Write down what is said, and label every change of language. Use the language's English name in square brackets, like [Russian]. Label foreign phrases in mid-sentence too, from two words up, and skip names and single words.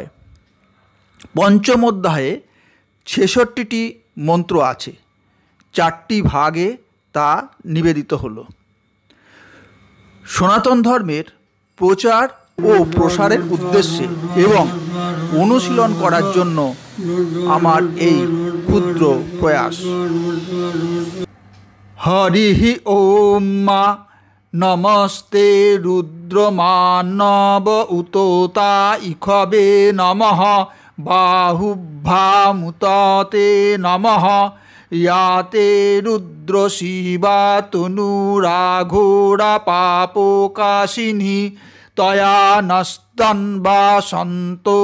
[Bangla] পঞ্চম অধ্যায়ে ৬৬টি মন্ত্র আছে, ৪টি ভাগে তা নিবেদিত হলো। সনাতন ধর্মের প্রচার ও প্রসারের উদ্দেশ্যে এবং অনুশীলন করার জন্য আমার এই ক্ষুদ্র প্রয়াস। [Sanskrit] हरिः ओम् मा नमस्ते रुद्रमन्यव उतोत इषवे नमः बाहुभ्यामुत ते नमः या ते रुद्र शिवा तनूरघोरा पापकाशिनी तया नस्तन्वा सन्तो